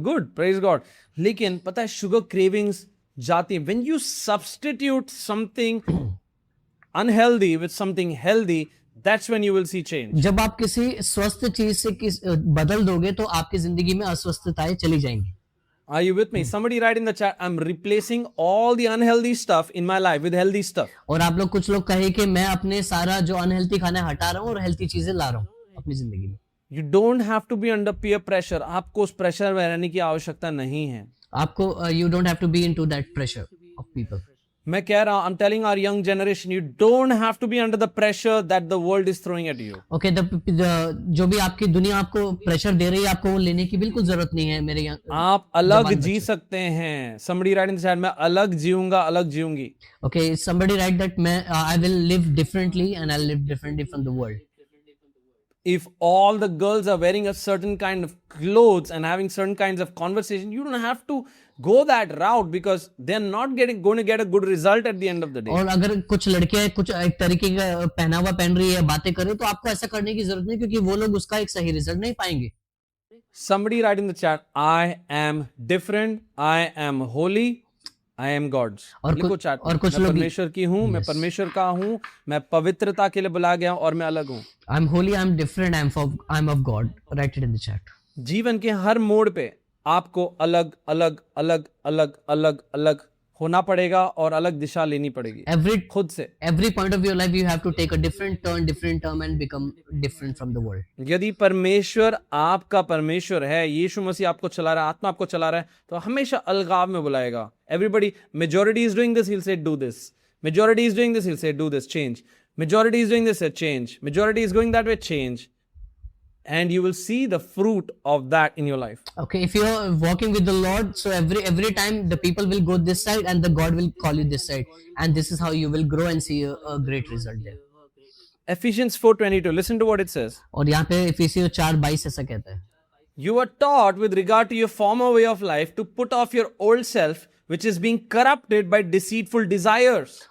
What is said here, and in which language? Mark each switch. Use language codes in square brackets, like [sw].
[en] Good, praise God. [hi] लेकिन पता है शुगर क्रेविंग्स जाती है. [en] When you substitute something unhealthy with something healthy, that's when you will see change. [hi] जब आप किसी स्वस्थ चीज से बदल दोगे तो आपकी जिंदगी में अस्वस्थताएं चली जाएंगी. [en] Are you with me? Somebody write in the chat, I'm replacing all the unhealthy stuff in my life with healthy stuff. [hi] और आप लोग कुछ लोग कहे कि मैं अपने सारा जो अनहेल्थी खाना हटा रहा हूँ और हेल्थी चीजें ला रहा हूँ अपनी जिंदगी में. [en] You don't have to be under peer pressure. [hi] आपको उस प्रेशर में रहने की आवश्यकता नहीं है. आपको [en] you don't have to be into that pressure of people. [hi] मैं कह रहा हूँ, [en] I'm telling our young generation, you don't have to be under the pressure that the world is throwing at you. [hi] Okay, जो भी आपकी दुनिया आपको pressure दे रही है, आपको वो लेने की बिल्कुल जरूरत नहीं है. मेरे आप अलग जी सकते हैं. [en] Somebody write in the chat, [hi] मैं अलग जीऊंगा, अलग जीऊंगी. [en] Okay, somebody write that I will live differently and I'll live differently from the world. If all the girls are wearing a certain kind of clothes and having certain kinds of conversation, you don't have to go that route because they're not going to get a good result at the end of the day. [hi] और अगर कुछ लड़कियां कुछ एक तरीके का पहनावा पहन रही है, बातें कर रही है, तो आपको ऐसा करने की जरूरत नहीं, क्योंकि वो लोग उसका एक सही रिजल्ट नहीं पाएंगे. [en] Somebody write in the chat, I am different, I am holy, I am God's. [hi] और कुछ मैं लोग परमेश्वर की हूँ, मैं परमेश्वर का हूँ, मैं पवित्रता के लिए बुलाया गया हूँ और मैं अलग हूँ. [en] I'm holy, I'm different, I'm of God. Write it in the chat. [hi] जीवन के हर मोड़ पे आपको अलग अलग अलग अलग अलग अलग होना पड़ेगा और अलग दिशा लेनी पड़ेगी खुद से. [en] Every point of your life you have to take a different turn and become different from the world. [hi] यदि परमेश्वर आपका परमेश्वर है, यीशु मसीह आपको चला रहा है, आत्मा आपको चला रहा है, तो हमेशा अलगाव में बुलाएगा. [en] Everybody, majority is doing this, he'll say do this. Majority is doing this, he'll say do this, change. Majority is doing this, say change. Majority is going that way, change. And you will see the fruit of that in your life. Okay, if you are walking with the Lord, so every time the people will go this side and the God will call you this side, and this is how you will grow and see a great result there. Ephesians 4:22. Listen to what it says. [hi] और यहाँ पे इफिसियों 4:22 ऐसा कहता है. [en] You are taught with regard to your former way of life to put off your old self, which is being corrupted by deceitful desires.